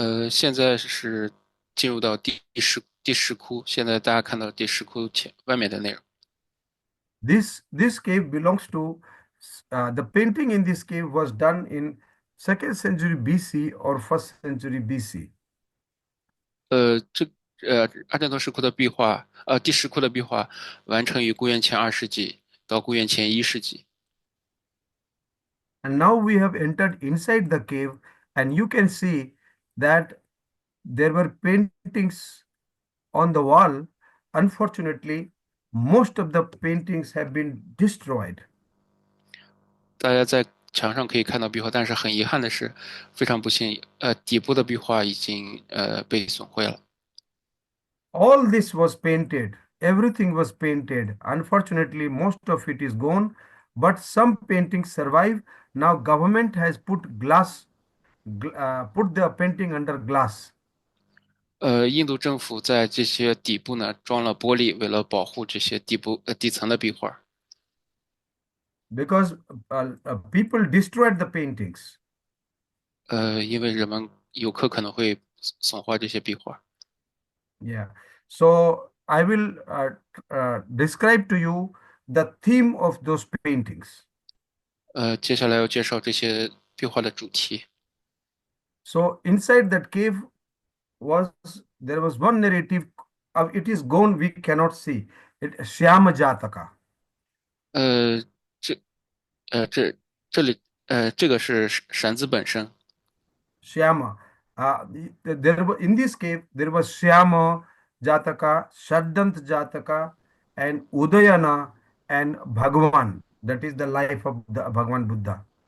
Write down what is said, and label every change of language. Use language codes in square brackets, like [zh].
[zh] 现在是进入到第十窟，现在大家看到第十窟外面的内容。 [en] This cave belongs to the painting in this cave was done in 2nd century BC or 1st century BC. [zh] 阿占陀石窟的壁画，第十窟的壁画完成于公元前2世纪到公元前1世纪。 [en] And now we have entered inside the cave, and you can see that there were paintings on the wall. Unfortunately, most of the paintings have been destroyed. [zh] 大家在墙上可以看到壁画，但是很遗憾的是，非常不幸，底部的壁画已经被损毁了。 [en] All this was painted. Everything was painted. Unfortunately, most of it is gone, but some paintings survive. Now government has put put the painting under glass. [zh] 印度政府在这些底部呢装了玻璃，为了保护这些底层的壁画。 [en] Because people destroyed the paintings. [zh] 因为游客可能会损坏这些壁画。 [en] Yeah. So I will describe to you the theme of those paintings. [zh] 接下来要介绍这些壁画的主题。 [en] So inside that cave there was one narrative. It is gone. We cannot see it. Shyama Jataka. [zh] 这这里这个是闪子本身。 [en] Shyama. In this cave there was Shyama Jataka, Shaddant Jataka, and Udayana and Bhagwan. That is the life of the Bhagwan Buddha.